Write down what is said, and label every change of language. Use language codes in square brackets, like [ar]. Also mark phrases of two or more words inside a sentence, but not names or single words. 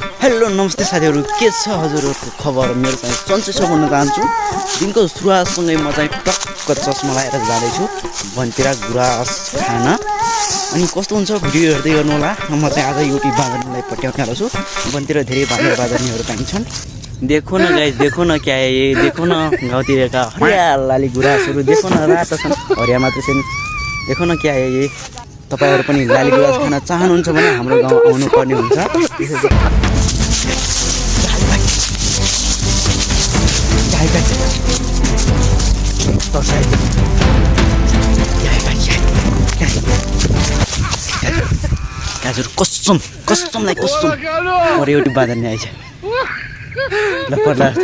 [ne] हेलो नमस्ते साथीहरू, के छ हजुरहरूको खबर? मेरो चाहिँ सन्चै छ भन्न चाहन्छु। दिनको सुरुवातसँगै म चाहिँ टक्क चस्मा लगाएर जाँदैछु वनतिर गुराँस खान। अनि कस्तो हुन्छ भिडियो हेर्दै गर्नु होला। म चाहिँ आज एउटी बाँदरनीलाई पट्याउने छु। वनतिर धेरै बाँदरनीहरू पाइन्छन्। [hi] देखो न गाइस, देखो न क्या है ये, देखो न [ne] गाउँतिरका हरियाली गुराँसहरू [hi] देखो न, [ne] रातो छन्, हरिया मात्र छैन। [hi] देखो न क्या है ये। [ne] तपाईहरु पनि लाली गुराँस खान चाहनुहुन्छ भने हाम्रो गाउँ आउनु पर्ने हुन्छ। हजुर कसम कसमलाई कसम म एउटी बाँदरनी आइछ ल पर्ला।